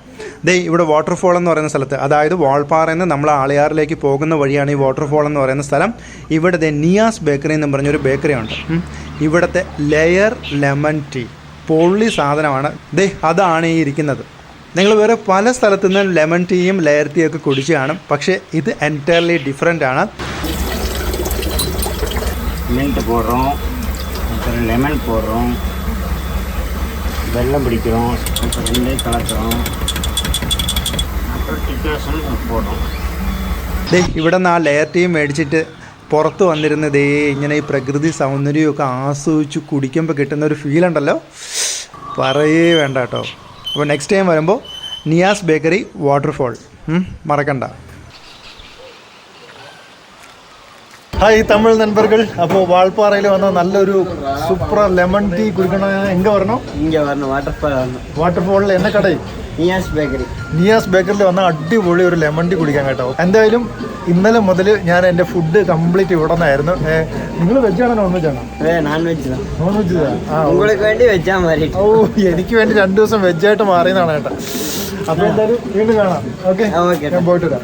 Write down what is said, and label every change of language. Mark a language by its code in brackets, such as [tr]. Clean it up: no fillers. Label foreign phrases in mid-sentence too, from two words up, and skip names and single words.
[ml] ഇവിടെ വാട്ടർഫോൾ എന്ന് പറയുന്ന സ്ഥലത്ത്, അതായത് വാൾപ്പാറയിൽ നിന്ന് നമ്മൾ ആളിയാറിലേക്ക് പോകുന്ന വഴിയാണ് ഈ വാട്ടർഫോൾ എന്ന് പറയുന്ന സ്ഥലം. ഇവിടെ നിയാസ് ബേക്കറി എന്ന് പറഞ്ഞൊരു ബേക്കറി ഉണ്ട്. ഇവിടുത്തെ [en] layer lemon tea [ml] പൊള്ളി സാധനമാണ്. അതാണ് ഈ ഇരിക്കുന്നത്. നിങ്ങൾ വേറെ പല സ്ഥലത്തു നിന്ന് ലെമൺ ടീയും ലെയർ ടീയും ഒക്കെ കുടിച്ച് കാണും, പക്ഷേ ഇത് [en] entirely different [ml] ആണ്. [ta] மின்ட் போடுறோம், அப்புறம் லெமன் போடுறோம், வெல்லம் பிடிக்கிறோம், அப்புறம் ரெண்டையும் கலக்கிறோம், அப்புறம் டிகாஷன் போடுறோம். [ml] ഇവിടെ നിന്ന് ആ [en] layer tea [ml] മേടിച്ചിട്ട് പുറത്ത് വന്നിരുന്നത് ഇങ്ങനെ ഈ പ്രകൃതി സൗന്ദര്യമൊക്കെ ആസ്വദിച്ച് കുടിക്കുമ്പോൾ കിട്ടുന്ന ഒരു ഫീൽ ഉണ്ടല്ലോ, പറയേ വേണ്ട കേട്ടോ. അപ്പോൾ [en] next time [ml] വരുമ്പോൾ നിയാസ് ബേക്കറി വാട്ടർഫോൾ മറക്കണ്ട. ഹായ് തമിഴ് നண்பர்கள், അപ്പോൾ വാൾപ്പാറയിൽ വന്ന നല്ലൊരു [en] super lemon tea [ml] കുടിക്കണം. [ta] എங்கே வரணும்? இங்கே வரணும், வாட்டர்ஃபால் வரணும். [ml] വാട്ടർഫോളിൽ എന്ന കട? [ta] நியாஸ் பேக்கரி. [ml] നിയാസ് ബേക്കറിൽ വന്ന അടിപൊളി ഒരു [en] lemon tea [ml] കുടിക്കാൻ കേട്ടോ. എന്തായാലും ഇന്നലെ മുതൽ ഞാൻ എൻ്റെ [en] food complete [ml] ഇവിടെ നിന്നായിരുന്നു. നിങ്ങൾ വെജാണോ നോൺ വെജാണോ? [en] non veg தான். non veg [ml] உங்களுக்கு വേണ്ടി വെച്ചാ മാറി. ഓ, എനിക്ക് വേണ്ടി 2 ദിവസം വെജായിട്ട് മാറിയതാണ് കേട്ടോ. അപ്പോൾ എന്തായാലും വീണ്ടും കാണാം. ഓക്കെ, ഞാൻ പോയിട്ട് വരാം.